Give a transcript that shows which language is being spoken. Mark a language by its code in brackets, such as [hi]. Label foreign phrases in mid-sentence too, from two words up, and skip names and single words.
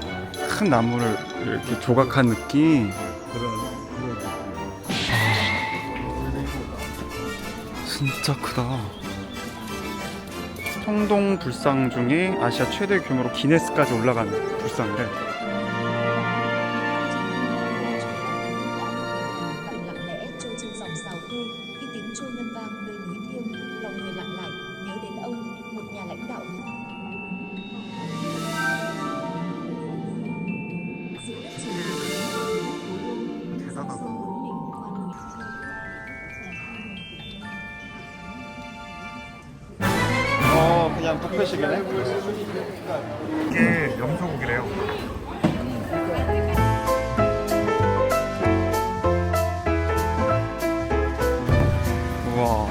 [ko] 큰 나무를 이렇게 조각한 느낌. 그런 진짜 크다. 청동 불상 중에 아시아 최대 규모로 기네스까지 올라간 불상이래. [vi] lặng lẽ trôi trên dòng sào khê, khi tiếng trôi ngân vang nơi núi thiêng, lòng người lặng lại nhớ đến ông, một nhà lãnh đạo. Giữa đất trời [ko] 대단하다. 그냥 뷔페식이네. 이게 염소고기래요. 우와.